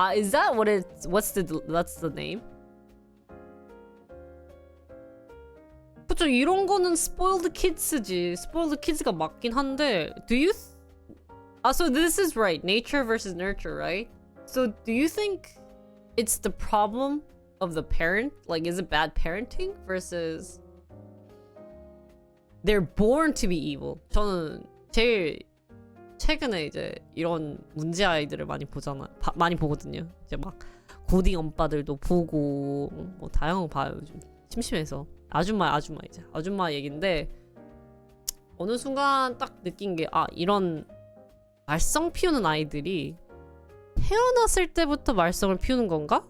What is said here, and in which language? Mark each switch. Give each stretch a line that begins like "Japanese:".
English: Is that what that's the name?
Korean: 그쵸, 이런 거는 spoiled kids지. spoiled kids가 맞긴 한데
English: so this is right. nature versus nurture, right? So do you think it's the problem of the parent? Like, is it bad parenting versus they're born to be evil?
Korean: 저는 제일 최근에 이제 이런 문제 아이들을 많이 보거든요. 이제 막 고딩 엄빠들도 보고 뭐 다양한 거 봐요. 요즘 심심해서. 아줌마 얘긴데 어느 순간 딱 느낀 게 이런 말썽 피우는 아이들이 태어났을 때부터 말썽을 피우는 건가?